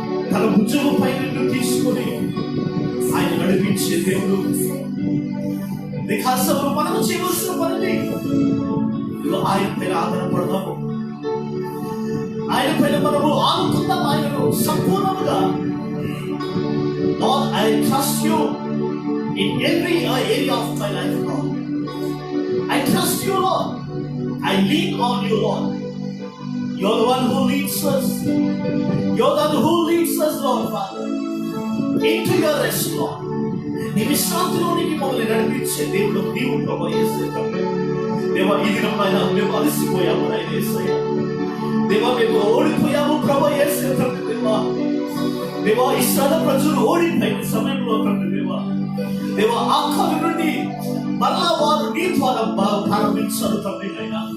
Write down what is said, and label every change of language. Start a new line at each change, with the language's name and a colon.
Telugu: తన భుజము పై నిన్ను తీసుకొని ఆయన నడిపించే దేవుడు. వికాసంలో మనం చేయవలసిన పనిని ఆయన పైన ఆధారపడదాము, ఆయన పైన మనము ఆనుకుందాం, ఆయనను సంపూర్ణంగా.
English: Lord, I trust you in every area of my life, Lord. I trust you, Lord. I lean on you, Lord. You're the one who leads us. You're the one who leads us, Lord, Father, into your rest, Lord.
Telugu: నీ విశ్రాంతిలోనికి మమ్మల్ని నడిపించే దేవుడు నీవు ప్రభు యేసయ్య. దేవా, ఈ దినమైన మేము అలసిపోయాము నాయన యేసయ్య. దేవా, మేము ఓడిపోయాము ప్రభు యేసయ్య తండ్రి. దేవా, దేవా, ఇశ్రాయేలు ప్రజలు ఓడిపోయిన సమయంలో తండ్రి దేవా, దేవా, ఆఖరి నుండి మరలా వారు నీ ద్వారా ప్రారంభించారు తండ్రి నాయన.